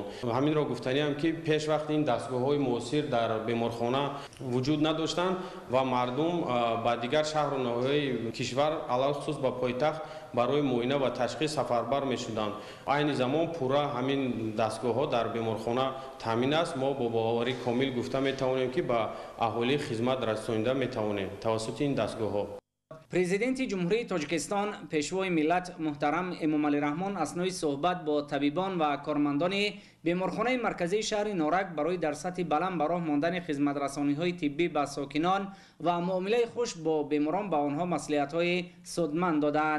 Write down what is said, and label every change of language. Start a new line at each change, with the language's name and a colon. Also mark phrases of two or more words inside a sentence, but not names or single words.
Tajik: همین را گفتنیم که پیش وقت این دستگاه‌های معاصر در بیمارخانه وجود نداشتند و مردم با دیگر شهر و نواحی کشور علاوه خصوص با پایتخت برای معاینه و تشخیص سفربر می‌شدند. عین زمان پورا همین دستگاه‌ها در بیمارخانه تامین است. ما با باوری کامل گفته می‌توانیم که با اهالی خدمت رسانیده می‌توانیم توسط این دستگاه‌ها. президенти ҷумҳурии тоҷикистон пешвои миллат муҳтарам эмомалӣ раҳмон аснoi суҳбат бо табибон ва кормандони беморхонаи марказии шаҳри норак барои дар сатҳи баланд ба роҳ мондани хизматрасониҳои тиббӣ ба сокинон ва муомилаи хуш бо беморон ба онҳо маслиҳатҳои судманд доданд.